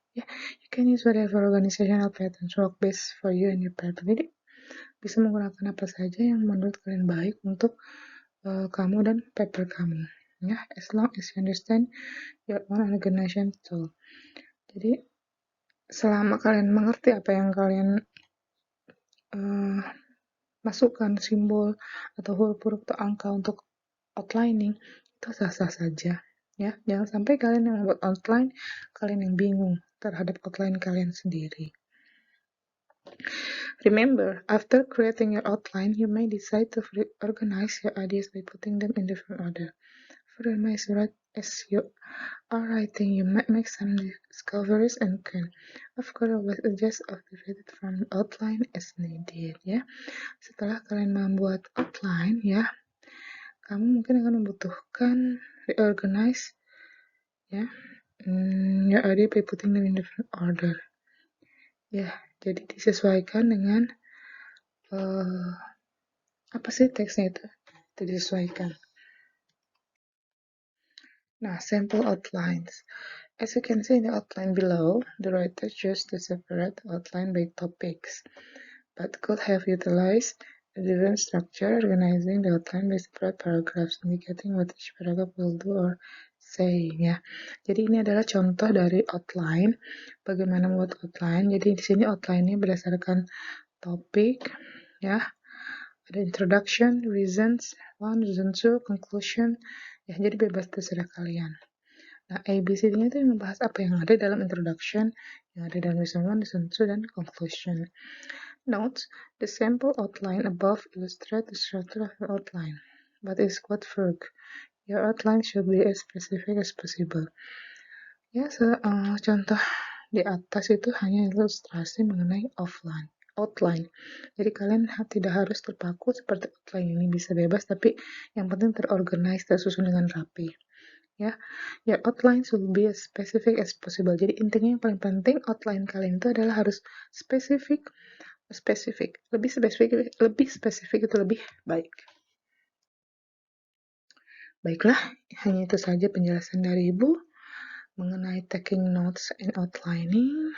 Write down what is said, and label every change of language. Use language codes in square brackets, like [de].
[en] Ya, you can use whatever organizational patterns work best for you and your paper. [id] Jadi bisa menggunakan apa saja yang menurut kalian baik untuk kamu dan paper kamu. [en] Ya, as long as you understand your own organization tool. [id] Jadi selama kalian mengerti apa yang kalian masukkan simbol atau huruf-huruf atau angka untuk outlining, itu sah-sah saja. Ya, jangan sampai kalian yang membuat outline, kalian yang bingung terhadap outline kalian sendiri. [en] Remember, after creating your outline, you may decide to organize your ideas by putting them in different order. Furthermore, as you are writing, you might make some discoveries and can, of course, always adjust or deviate from the outline as needed. [id] Ya, setelah kalian membuat outline, ya, kamu mungkin akan membutuhkan [en] reorganize ya your idea by putting them in different order. [id] Ya, jadi disesuaikan dengan apa sih teksnya itu disesuaikan. [en] Nah, sample outlines. As you can see in the outline below, the writer chose to separate the outline by topics, but could have utilized A different structure, organizing the outline by separate paragraphs, indicating what each paragraph will do or say. [id] Ya, jadi ini adalah contoh dari outline. Bagaimana membuat outline? Jadi di sini outline-nya berdasarkan topik, ya. Ada [en] introduction, reasons one, reason two, conclusion. [id] Ya, jadi bebas terserah kalian. Nah, ABCD-nya itu membahas apa yang ada dalam introduction, yang ada dalam reason one, reason two, dan conclusion. [en] Note: the sample outline above illustrates the structure of your outline, but is quite vague. Your outline should be as specific as possible. [id] Ya, contoh di atas itu hanya ilustrasi mengenai outline. Jadi kalian tidak harus terpaku seperti outline ini, bisa bebas, tapi yang penting terorganize, tersusun dengan rapi. [en] Ya, your outline should be as specific as possible. [id] Jadi intinya yang paling penting outline kalian itu adalah harus spesifik. Lebih spesifik itu lebih baik. Baiklah, hanya itu saja penjelasan dari Ibu mengenai [en] taking notes and outlining.